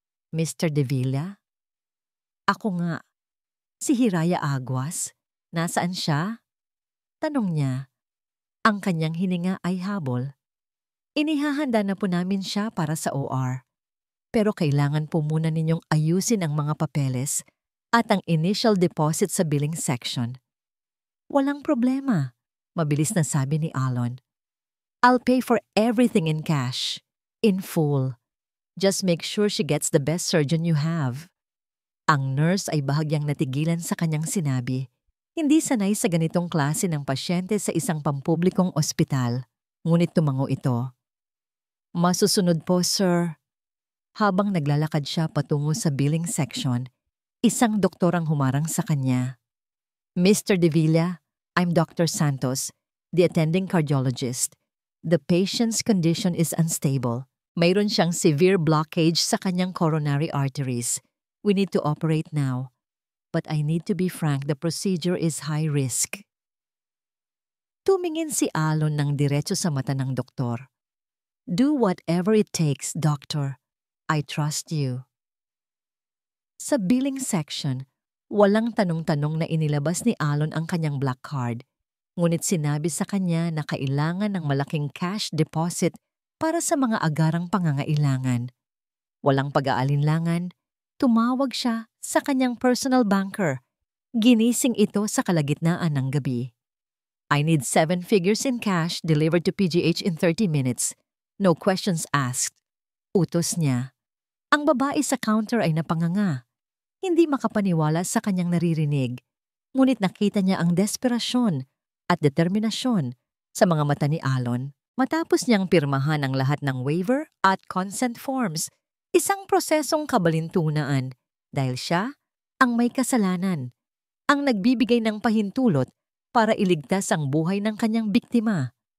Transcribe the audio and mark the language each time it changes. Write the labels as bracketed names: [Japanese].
[Filipino] Mr. De Villa? Ako nga. Si Hiraya Aguas? Nasaan siya? Tanong niya. Ang kanyang hininga ay habol. Inihahanda na po namin siya para sa OR. Pero kailangan po muna ninyong ayusin ang mga papeles at ang initial deposit sa billing section. Walang problema, mabilis na sabi ni Alon. [English] I'll pay for everything in cash, in full. Just make sure she gets the best surgeon you have. [Filipino] Ang nurse ay bahagyang natigilan sa kanyang sinabi. Hindi sanay sa ganitong klase ng pasyente sa isang pampublikong ospital, ngunit tumango ito. Masusunod po, sir. Habang naglalakad siya patungo sa billing section, isang doktor ang humarang sa kanya. [English] Mr. De Villa, I'm Dr. Santos, the attending cardiologist. The patient's condition is unstable. [Filipino] Mayroon siyang severe blockage sa kanyang coronary arteries. [English] We need to operate now. But I need to be frank, the procedure is high risk. [Filipino] Tumingin si Alon ng diretso sa mata ng doktor. [English] Do whatever it takes, doctor. I trust you. [Filipino] Sa billing section, walang tanong-tanong na inilabas ni Alon ang kanyang black card. Ngunit sinabi sa kanya na kailangan ng malaking cash deposit para sa mga agarang pangangailangan. Walang pag-aalinlangan, tumawag siya sa kanyang personal banker. Ginising ito sa kalagitnaan ng gabi. [English] I need 7 figures in cash delivered to PGH in 30 minutes. No questions asked. [Filipino] Utos niya. Ang babae sa counter ay napanganga. Hindi makapaniwala sa kanyang naririnig. Ngunit nakita niya ang desperasyon at determinasyon sa mga mata ni Alon. Matapos niyang pirmahan ang lahat ng waiver at consent forms, isang prosesong kabalintunaan dahil siya ang may kasalanan, ang nagbibigay ng pahintulot para iligtas ang buhay ng kanyang biktima.